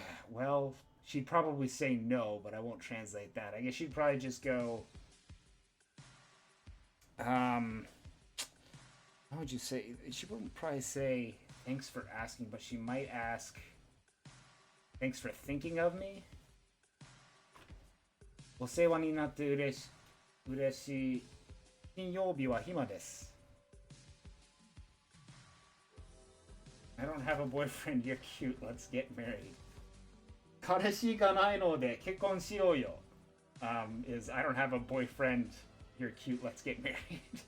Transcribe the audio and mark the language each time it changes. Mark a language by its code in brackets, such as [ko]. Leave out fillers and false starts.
[en] Well, she'd probably say no, but I won't translate that. I guess she'd probably just go how would you say? She wouldn't probably say thanks for asking, but she might ask thanks for thinking of me. [ja] お世話になって嬉しい。金曜日は暇です。 [en] I don't have a boyfriend, you're cute, let's get married. [ja] 彼氏がないので結婚しようよ. [en] Is I don't have a boyfriend, you're cute, let's get married.